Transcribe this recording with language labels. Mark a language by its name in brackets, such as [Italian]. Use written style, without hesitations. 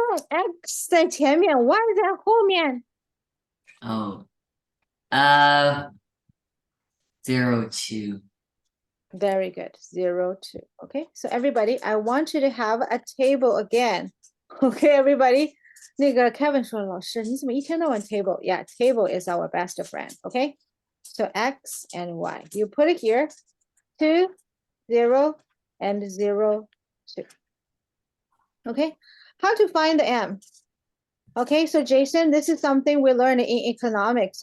[Chinese] X 在前面 ，y 在后面。 [English] Oh. 0, 2. Very good. 0, 2. Okay, so everybody, I want you to have a table again. Okay, everybody. [Chinese] 那个 Kevin 说，老师，你怎么一天到晚 table? [English] Yeah, table is our best friend. Okay, so X and Y. You put it here. 2, 0, and 0, 2. Okay, how to find the M? Okay, so Jason, this is something we learned in economics.